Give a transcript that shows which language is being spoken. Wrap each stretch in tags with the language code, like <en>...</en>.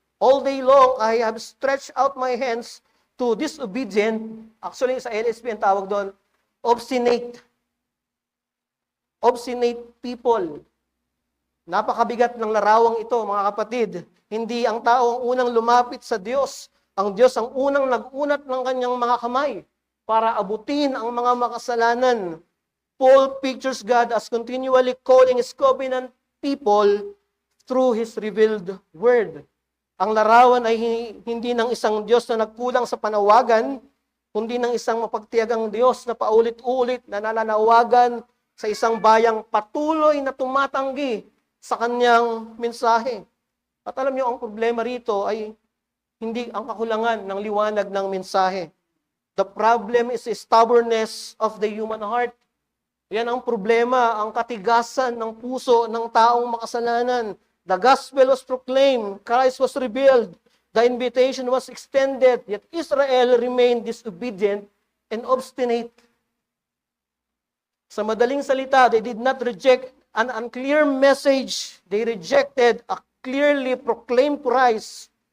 <en>All day long I have stretched out my hands to disobedient, actually</en> <tl>sa LSB ang tawag doon,</tl> <en>obstinate people.</en> <tl>Napakabigat ng larawang ito, mga kapatid. Hindi ang tao ang unang lumapit sa Diyos. Ang Diyos ang unang nag-unat ng kanyang mga kamay para abutin ang mga makasalanan.</tl> <en>Paul pictures God as continually calling His covenant people through His revealed word.</en> <tl>Ang larawan ay hindi ng isang Diyos na nagkulang sa panawagan, kundi ng isang mapagtiyagang Diyos na paulit-ulit na nananawagan sa isang bayang patuloy na tumatanggi sa kanyang mensahe. At alam niyo, ang problema rito ay hindi ang kakulangan ng liwanag ng mensahe.</tl> <en>The problem is the stubbornness of the human heart.</en> <tl>Yan ang problema, ang katigasan ng puso ng taong makasalanan.</tl> <en>The gospel was proclaimed, Christ was revealed, the invitation was extended, yet Israel remained disobedient and obstinate.</en> <tl>Sa madaling salita,</tl> <en>they did not reject an unclear message. They rejected a clearly proclaimed Christ.</en>